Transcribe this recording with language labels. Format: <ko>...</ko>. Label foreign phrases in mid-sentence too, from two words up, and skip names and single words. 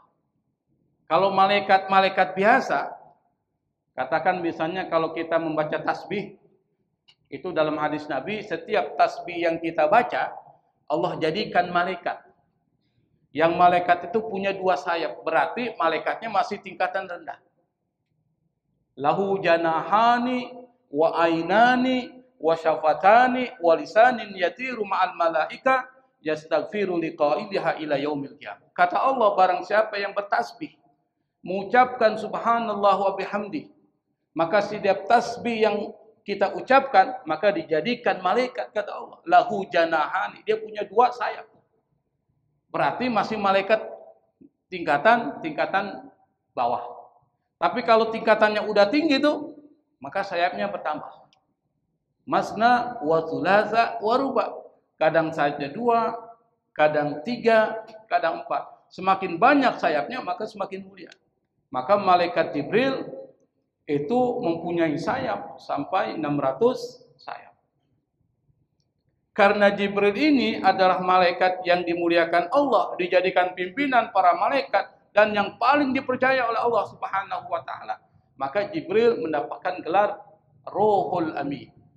<id>Kalau malaikat-malaikat biasa, katakan misalnya kalau kita membaca tasbih, itu dalam hadis Nabi, setiap tasbih yang kita baca, Allah jadikan malaikat. Yang malaikat itu punya 2 sayap, berarti malaikatnya masih tingkatan rendah.</id> <ar>له جناحان وعينان وشفتان ولسان يطير مع الملائكة يستغفر لقائلها إلى يوم القيامة.</ar> <id>Kata Allah, barang siapa yang bertasbih, mengucapkan</id> <ar>سبحان الله وبحمده,</ar> <id>maka setiap tasbih yang kita ucapkan maka dijadikan malaikat, kata Allah.</id> <ar>له جناحان,</ar> <id>dia punya 2 sayap. Berarti masih malaikat tingkatan bawah. Tapi kalau tingkatannya udah tinggi tuh, maka sayapnya bertambah.</id> <ar>مثنى وثلاث ورباع.</ar> <id>Kadang saja 2, kadang 3, kadang 4. Semakin banyak sayapnya maka semakin mulia. Maka malaikat Jibril itu mempunyai sayap sampai 600 sayap. Karena Jibril ini adalah malaikat yang dimuliakan Allah, dijadikan pimpinan para malaikat dan yang paling dipercaya oleh Allah</id> <ar>سبحانه وتعالى,</ar> <id>maka Jibril mendapatkan gelar Ruhul Amin.</id>